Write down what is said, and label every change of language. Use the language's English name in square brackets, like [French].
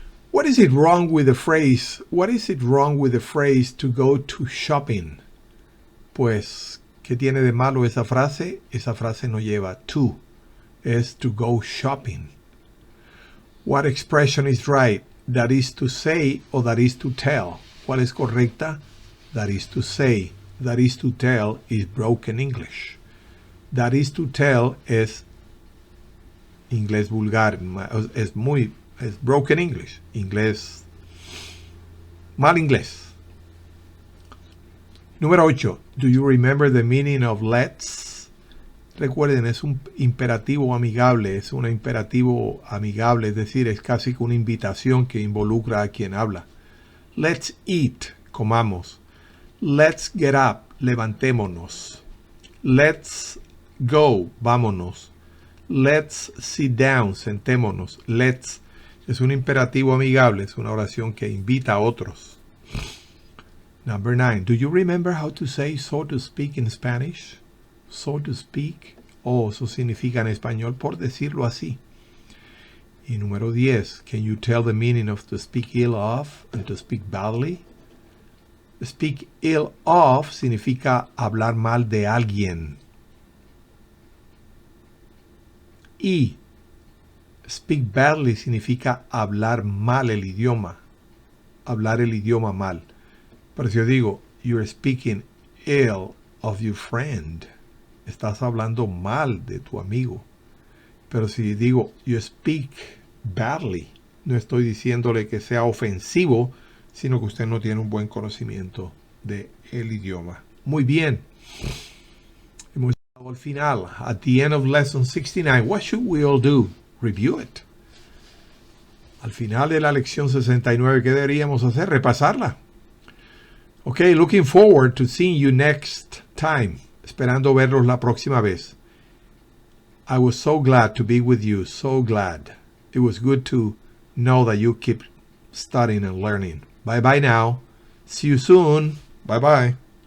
[English] What is it wrong with the phrase? What is it wrong with the phrase to go to shopping? [Spanish] Pues, ¿qué tiene de malo esa frase? Esa frase no lleva to, es to go shopping. [English] What expression is right? That is to say o that is to tell? [Spanish] ¿Cuál es correcta? [English] That is to say. That is to tell is broken English. [Spanish] That is to tell es inglés vulgar, es broken English, mal inglés. Número 8. [English] Do you remember the meaning of let's? [Spanish] Recuerden, es un imperativo amigable, es decir, es casi que una invitación que involucra a quien habla. [English] Let's eat, [Spanish] comamos. [English] Let's get up, [Spanish] levantémonos. [English] Let's go, [Spanish] vámonos. [English] Let's sit down, [Spanish] sentémonos. Let's es un imperativo amigable, es una oración que invita a otros. [English] Number 9. Do you remember how to say so to speak in Spanish? So to speak. [Spanish] Eso significa en español por decirlo así. Y número 10. [English] Can you tell the meaning of to speak ill of and to speak badly? [Spanish] Speak ill of significa hablar mal de alguien. Y speak badly significa hablar mal el idioma. Hablar el idioma mal. Pero si yo digo, [English] you're speaking ill of your friend, [Spanish] estás hablando mal de tu amigo. Pero si digo, [English] you speak badly, [Spanish] no estoy diciéndole que sea ofensivo, sino que usted no tiene un buen conocimiento del idioma. Muy bien. Hemos llegado al final. [English] At the end of lesson 69, what should we all do? Review it. [Spanish] Al final de la lección 69, ¿qué deberíamos hacer? Repasarla. [English] Okay, looking forward to seeing you next time. [Spanish] Esperando verlos la próxima vez. [English] I was so glad to be with you, so glad. It was good to know that you keep studying and learning. Bye-bye now. See you soon. Bye-bye.